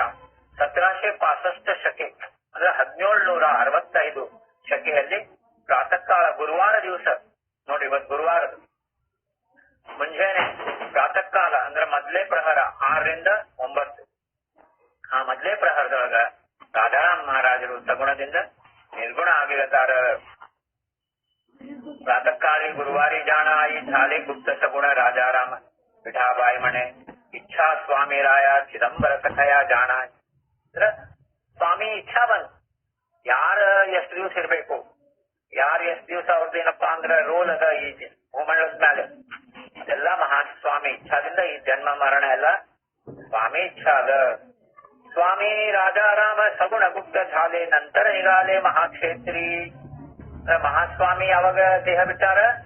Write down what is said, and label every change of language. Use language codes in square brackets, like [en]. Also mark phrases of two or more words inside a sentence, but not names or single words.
[kn] 1765 ಶಕೆ ಅಂದ್ರೆ 1765 ಶಕೆಯಲ್ಲಿ ಪ್ರಾತಃ ಕಾಲ ಗುರುವಾರ ದಿವಸ, ನೋಡಿ ಇವತ್ತು ಗುರುವಾರದ ಮುಂಜಾನೆ ಪ್ರಾತಃ ಕಾಲ ಅಂದ್ರೆ ಮೊದಲೇ ಪ್ರಹರ 6 ರಿಂದ 9, ಆ ಮೊದಲೇ ಪ್ರಹರದೊಳಗ ರಾಜಾರಾಮ್ ಮಹಾರಾಜರು ಸಗುಣದಿಂದ ನಿರ್ಗುಣ ಆಗಿರತಾರ. [mr] प्रातः काळी गुरुवारी जाण आई झाले गुप्त सगुण राजाराम विठाबाई म्हणे इच्छा स्वामी राया [kn] ಚಿದಂಬರ ಕಥೆಯ ಜಾಣ ಅಂದ್ರೆ ಸ್ವಾಮಿ ಇಚ್ಛಾ ಬಂತು ಯಾರ ಎಷ್ಟು ದಿವಸ ಇರ್ಬೇಕು ಯಾರು ಎಷ್ಟು ದಿವಸ ಅವ್ರದ್ದು ಏನಪ್ಪಾ ಅಂದ್ರೆ ರೋಲ್ ಅದ ಈ ಭೂಮಂಡಲದ ಮೇಲೆ ಅದೆಲ್ಲ ಮಹಾಸ್ವಾಮಿ ಇಚ್ಛಾದಿಂದ ಈ ಜನ್ಮ ಮರಣ ಎಲ್ಲ ಸ್ವಾಮಿ ಇಚ್ಛಾ ಅದ ಸ್ವಾಮಿ [mr] राजाराम सगुण गुप्त झाले [kn] ನಂತರ ನಿಗಾಲೆ ಮಹಾಕ್ಷೇತ್ರಿ ಮಹಾಸ್ವಾಮಿ ಯಾವಾಗ ದೇಹ ಬಿಟ್ಟಾರ